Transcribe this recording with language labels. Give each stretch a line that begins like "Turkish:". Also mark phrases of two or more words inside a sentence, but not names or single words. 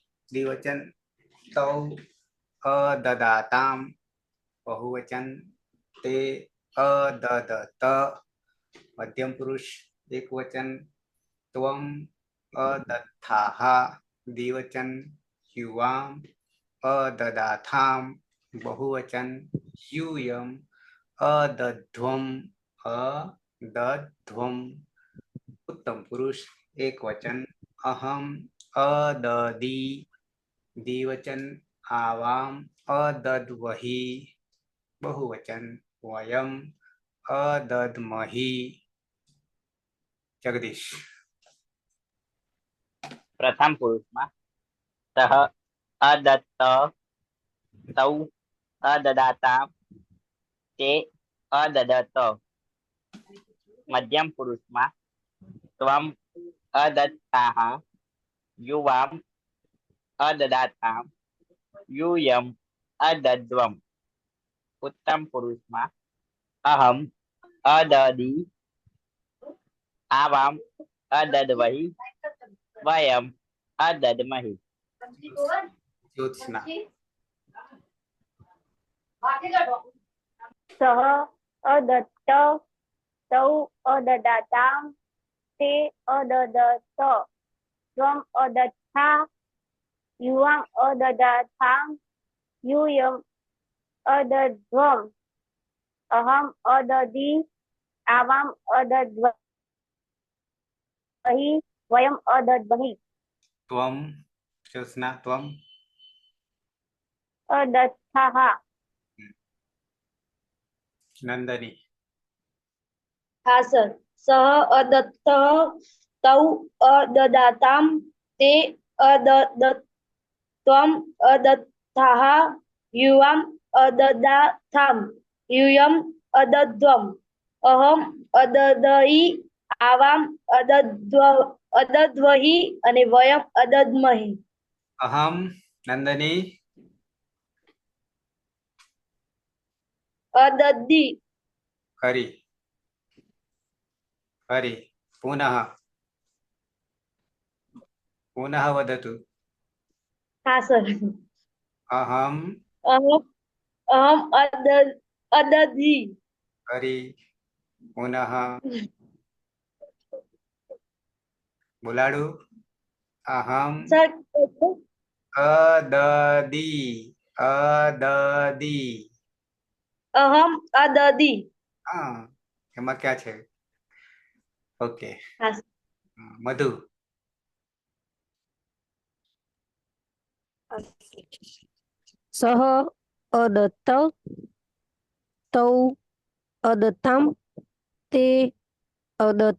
Sanskrit: द्विवचन तौ अददाताम बहुवचन ते अददत मध्यम पुरुष एक वचन त्वम अदत्थाह द्विवचन युवाम अददाथाम बहुवचन यूयम अदध्वम अदध्वम उत्तम पुरुष एक वचन अहम अददी द्विवचन आवाम अदद्वहि बहुवचन वयम अदद्महि जगदीश
Gujarati: પ્રથમ પુરુષમાં
Sanskrit: सह अदत्त तौ अददाता ते अददत.
Gujarati: મધ્યમ પુરુષમાં
Sanskrit: त्वम अदत्ताह युवाम अददाताम यूयम अदद्वम.
Gujarati: ઉત્તમ પુરુષમાં
Sanskrit: अहम अददी आवाम अदद्वहि वयम अदद्महि. ज्योत्सना सह अदत्त तौ अददाताम ते अददत त्वम अदत्था युवाम अददाथाम यूयम अदध्वम अहम अददी आवाम अदद्वहि वयम अदद्महि. त्वम ज्योत्सना त्वम अदत्थाः नंदनी
Gujarati: હા સર.
Sanskrit: सह अदत्त तौ अददाताम ते अदत्त्वम अदत्थाह युवाम अददाथाम यूयम अदद्वम अहम अददई आवाम अदद्वहि અને वयम अदद्महि. अहम नंदनी અદદ્દી हरि हरि पुनः पुनः वदतु
Gujarati: હા સર.
Sanskrit: अहम अहम अदद्दी हरि पुनः बोलाडू अहम
Gujarati: સર
Sanskrit: अददी अददी अहम अददी.
Gujarati: हाँ એમાં क्या છે ओके હા સર. मधु
Sanskrit: सह अदत्त तौ अदत्ताम ते अदत्त